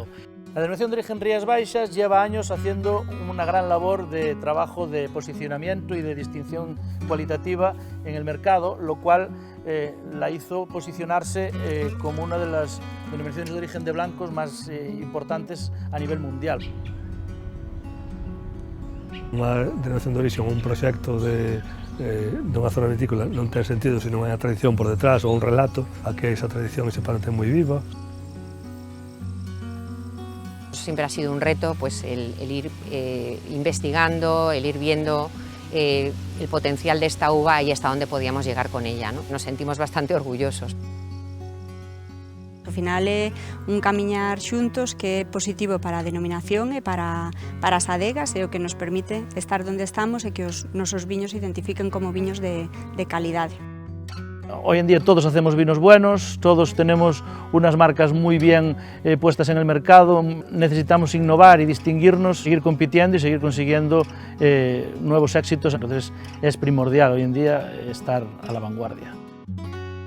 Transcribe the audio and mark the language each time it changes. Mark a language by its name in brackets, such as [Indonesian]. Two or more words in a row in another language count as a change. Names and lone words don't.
[Spanish] La denominación de origen Rías Baixas lleva años haciendo una gran labor de trabajo de posicionamiento y de distinción cualitativa en el mercado, lo cual la hizo posicionarse como una de las denominaciones de origen de blancos más importantes a nivel mundial. [Galician] Unha denominación de origen, un proxecto de unha zona vitícola non ten sentido se non hai a tradición por detrás ou un relato a que esa tradición e ese pan ten moi viva. [Spanish] Siempre ha sido un reto pues, el ir investigando, el ir viendo el potencial de esta uva y hasta dónde podíamos llegar con ella, ¿no? Nos sentimos bastante orgullosos. [Galician] Ao final é un camiñar xuntos que é positivo para a denominación e para as adegas, e o que nos permite estar onde estamos e que os nosos viños se identifiquen como viños de calidade. [Spanish] Hoy en día todos hacemos vinos buenos, todos tenemos unas marcas muy bien puestas en el mercado, necesitamos innovar y distinguirnos, seguir compitiendo y seguir consiguiendo nuevos éxitos, entonces es primordial hoy en día estar a la vanguardia.